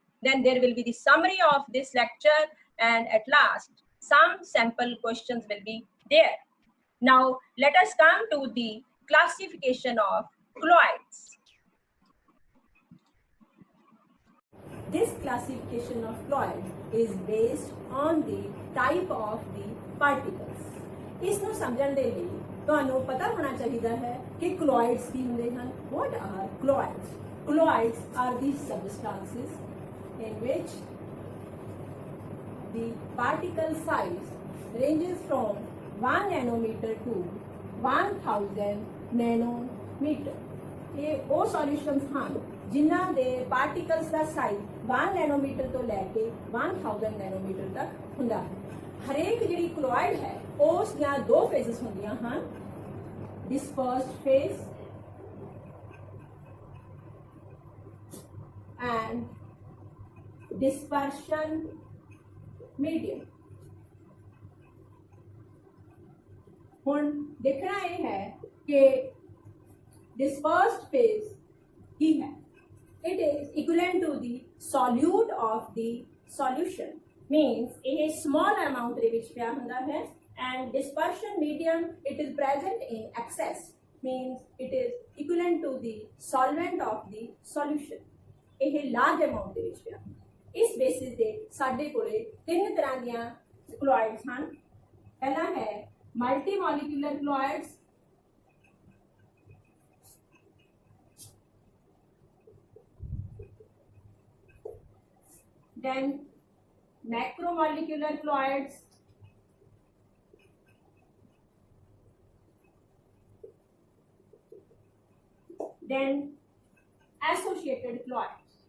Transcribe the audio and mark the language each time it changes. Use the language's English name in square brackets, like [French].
[English] Then there will be the summary of this lecture, and at last some sample questions will be there. Now let us come to the classification of colloids. This classification of colloid is based on the type of the particles. [Punjabi] इसਨੂੰ समझਣ ਦੇ ਲਈ ਤੁਹਾਨੂੰ ਪਤਾ ਹੋਣਾ ਚਾਹੀਦਾ ਹੈ ਕਿ colloids ਕੀ ਹੁੰਦੇ ਹਨ. [English] What are colloids? Colloids are the substances in which the particle size ranges from 1 nanometer to 1000 nanometer. [Punjabi] ਇਹ ਉਹ ਸੋਲੂਸ਼ਨਸ ਹਨ ਜਿਨ੍ਹਾਂ ਦੇ ਪਾਰਟੀਕਲਸ ਦਾ ਸਾਈਜ਼ 1 ਨੈਨੋਮੀਟਰ ਤੋਂ ਲੈ ਕੇ 1000 ਨੈਨੋਮੀਟਰ ਤੱਕ ਹੁੰਦਾ ਹੈ. ਹਰੇਕ ਜਿਹੜੀ colloid ਹੈ ਉਸ ਦੀਆਂ ਦੋ ਫੇਜ਼ਸ ਹੁੰਦੀਆਂ ਹਨ, [English] dispersed phase and dispersion medium. [Punjabi] ਹੁਣ ਦੇਖਣਾ ਇਹ ਹੈ ਕਿ dispersed phase ਕੀ ਹੈ. [English] It is equivalent to the solute of the solution. Means ਇਹ small amount [Punjabi] ਦੇ ਵਿੱਚ ਪਿਆ ਹੁੰਦਾ ਹੈ, [English] and dispersion medium it is present in excess. Means it is equivalent to the solvent of the solution. [Punjabi] ਇਹ large amount ਦੇ ਵਿੱਚ ਪਿਆ. ਇਸ basis ਤੇ ਸਾਡੇ ਕੋਲੇ ਤਿੰਨ ਤਰ੍ਹਾਂ ਦੀਆਂ colloids ਹਨ. ਪਹਿਲਾ ਹੈ multimolecular colloids. [English] Then macromolecular colloids, then associated colloids.